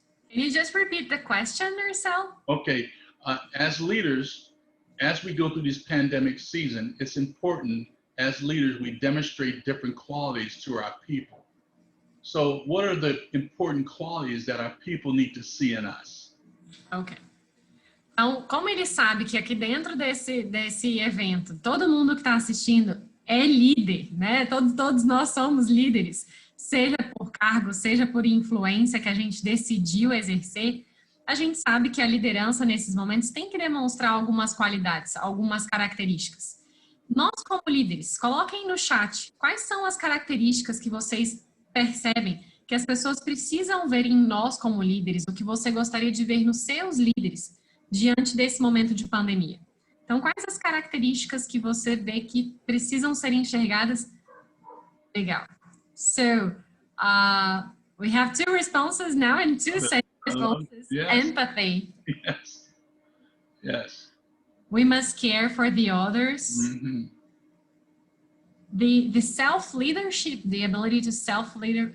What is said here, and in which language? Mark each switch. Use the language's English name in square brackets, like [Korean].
[English] Can you just repeat the question, Marcel? Okay, as leaders, as we go through this pandemic season, it's important as leaders we demonstrate different qualities to our people. So what are the important qualities that our people need to see in us? Ok. [Portuguese] Então, como ele sabe que aqui dentro desse evento, todo mundo que está assistindo é líder, né? Todos nós somos líderes, seja por cargo, seja por influência que a gente decidiu exercer, a gente sabe que a liderança nesses momentos tem que demonstrar algumas qualidades, algumas características. Nós, como líderes, coloquem no chat quais são as características que vocês percebem que as pessoas precisam ver em nós como líderes, o que você gostaria de ver nos seus líderes diante desse momento de pandemia. Então, quais as características que você vê que precisam ser enxergadas? Legal. [English] So, we have 2 responses now and 2 same responses. Yes. Empathy. Yes. Yes. We must care for the others. Mm-hmm. The self-leadership, the ability to self-leader.